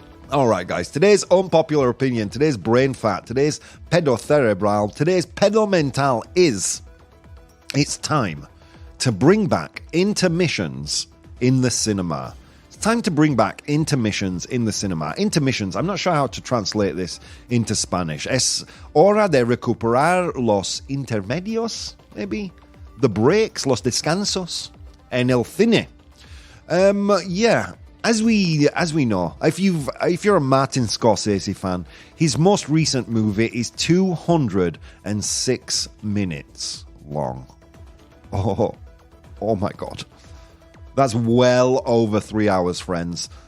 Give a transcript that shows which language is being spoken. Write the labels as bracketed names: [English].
[English] All right, guys, today's unpopular opinion, today's brain fat, today's pedocerebral, today's pedomental is it's time to bring back intermissions in the cinema. It's time to bring back intermissions in the cinema. Intermissions, I'm not sure how to translate this into Spanish. [Spanish] Es hora de recuperar los intermedios, [English] maybe? The breaks, [Spanish] los descansos, en el cine. [English] Yeah. As we know, if you're a Martin Scorsese fan, his most recent movie is 206 minutes long. Oh my God. That's well over 3 hours, friends.